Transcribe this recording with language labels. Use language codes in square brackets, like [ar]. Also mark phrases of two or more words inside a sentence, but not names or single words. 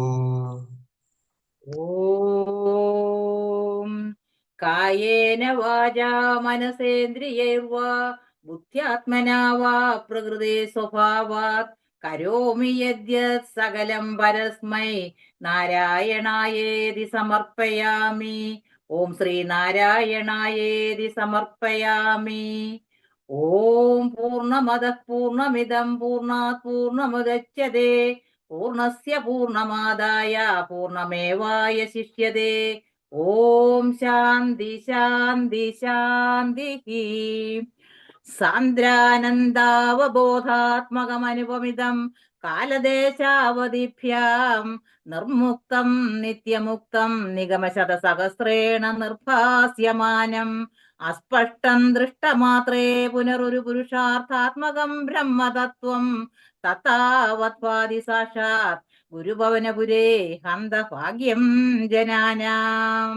[sa] ഓം കായേന വാചാ മനസേന്ദ്രിയൈർവാ ബുദ്ധ്യാത്മനാ വാ പ്രകൃതേ സ്വഭാവാത് കരോമി യദ്യത് സകലം പരസ്മൈ നാരായണായേതി സമർപ്പയാമി. ഓം ശ്രീ നാരായണായേതി സമർപ്പയാമി. ഓം പൂർണ്ണമദഃ പൂർണ്ണമിദം പൂർണ്ണാത് പൂർണ്ണമുദച്യതേ പൂർണ്ണസ്യ പൂർണ്ണമാദായ പൂർണ്ണമേവാവശിഷ്യതേ. ഓം ശാന്തി ശാന്തി ശാന്തി. സാന്ദ്രാനന്ദാവബോധാത്മകമനുപമിതം കാലദേശാവധിഭ്യാം നിർമുക്തം നിത്യമുക്തം നിഗമശതസഹസ്രേണ നിർഭാസ്യമാനം അസ്പഷ്ടം ദൃഷ്ടമാത്രേ പുനരൊരു പുരുഷാർത്ഥാത്മകം ബ്രഹ്മതത്വം തഥാവത്വാദി സാക്ഷാത് ഗുരുഭവനപുരേ ഹന്തഭാഗ്യം ജനാനാം.